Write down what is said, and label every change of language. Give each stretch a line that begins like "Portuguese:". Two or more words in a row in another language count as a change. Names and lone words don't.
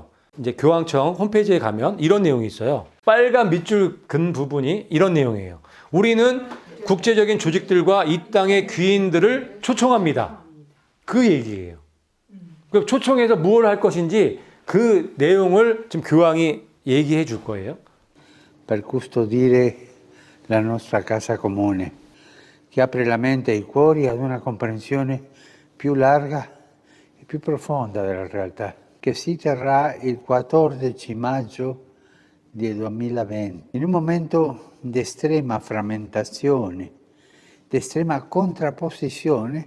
Korean: 이제 교황청 홈페이지에 가면 이런 내용이 있어요. 빨간 밑줄 근 부분이 이런 내용이에요. 우리는 국제적인 조직들과 이 땅의 귀인들을 초청합니다. 그 얘기예요. 그 초청해서 무엇을 할 것인지 그 내용을 지금 교황이 얘기해 줄 거예요.
Italian: Per custodire la nostra casa comune, che apre la mente e i cuori ad una comprensione più larga e più profonda della realtà, che si terrà il 14 maggio del 2020, in un momento di estrema frammentazione, di estrema contrapposizione.